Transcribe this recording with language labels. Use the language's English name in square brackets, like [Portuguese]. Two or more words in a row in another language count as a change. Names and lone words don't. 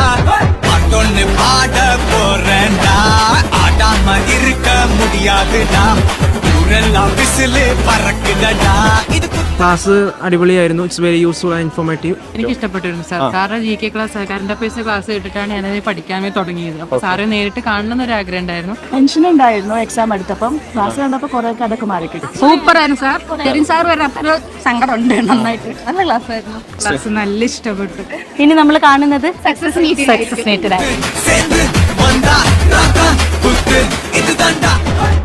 [Tamil] பாட்டொன்னு பாட போறேன்டா, ஆடாம இருக்க முடியாதுடா, ஊரெல்லாம் விசிலு பறக்குதடா, [Malayalam] ഇത് ക്ലാസ് അടിപൊളിയായിരുന്നു. [English] It's very useful and informative. [Malayalam] എനിക്ക് ഇഷ്ടപ്പെട്ടിരുന്നു സാർ. സാറിന്റെ [English] GK class current affairs class [Malayalam] കേട്ടിട്ടാണ് ഞാനത് പഠിക്കാനേ തുടങ്ങിയത്. അപ്പൊ സാറ് നേരിട്ട് കാണണം എന്നൊരു ആഗ്രഹം ഉണ്ടായിരുന്നു. ടെൻഷൻ ഉണ്ടായിരുന്നു എക്സാം എടുത്തപ്പം. ക്ലാസ് കണ്ടപ്പോൾ കുറെ അതൊക്കെ മാറി കിട്ടി. സൂപ്പർ ആയിരുന്നു സാർ. തെരിൻ സാർ വരാത്തൊരു സങ്കടം ഉണ്ട്. നന്നായിട്ട് നല്ല ക്ലാസ് ആയിരുന്നു. ക്ലാസ് നല്ല ഇഷ്ടപ്പെട്ടു. ഇനി നമ്മൾ കാണുന്നത് [English] success meet [Tamil] சேர்ந்து வந்தா ராக்கா புத்து இது தாண்டா